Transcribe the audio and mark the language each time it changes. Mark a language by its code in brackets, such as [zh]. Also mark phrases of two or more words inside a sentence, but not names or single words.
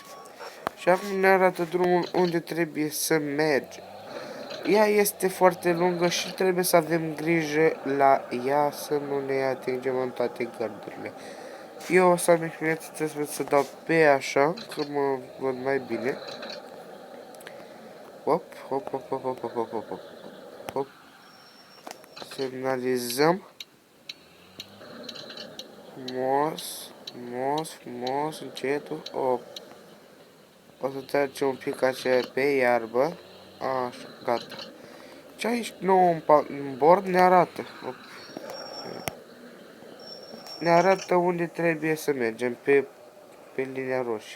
[ro] Și acum ne arată drumul unde trebuie să mergem. Ea este foarte lungă și trebuie să avem grijă la ea să nu ne atingem în toate gărdurile. Eu o să am experiență, trebuie să dau pe așa, că mă văd mai bine. Hop, hop, hop, hop, hop, hop, hop, hop, hop, hop. Semnalizăm. Frumos, încetul. O să trecem un pic așa pe iarbă. Așa, gata. Ce aici nou în bord ne arată. Ne arată unde trebuie să mergem pe linia roșie.